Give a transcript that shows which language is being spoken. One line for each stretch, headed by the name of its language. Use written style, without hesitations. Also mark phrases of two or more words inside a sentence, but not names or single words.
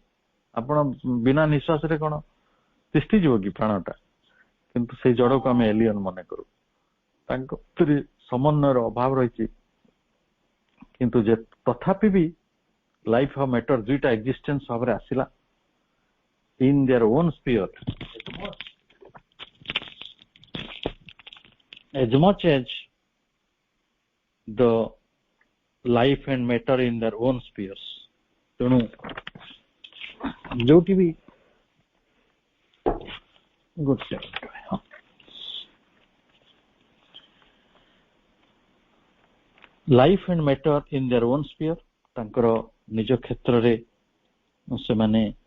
Odia: ଆପଣ ବିନା ନିଶ୍ୱାସରେ କଣ ତିଷ୍ଠିଯିବ କି ପ୍ରାଣଟା? କିନ୍ତୁ ସେଇ ଜଡକୁ ଆମେ ଏଲିୟନ ମନେ କରୁ। ତାଙ୍କ ଭିତରେ ସମନ୍ୱୟର ଅଭାବ ରହିଛି, କିନ୍ତୁ ତଥାପି ବି ଲାଇଫ ଆଉ ମ୍ୟାଟର ଦୁଇଟା ଏକ୍ଜିଷ୍ଟେନ୍ସ ଭାବରେ ଆସିଲା
English: in their own sphere as much as the life and matter in their own spheres.
Odia: ତେଣୁ ଯୋଉଠି ବି ଗୋଟେ
English: life and matter in their own sphere
Odia: ତାଙ୍କର ନିଜ କ୍ଷେତ୍ରରେ ସେମାନେ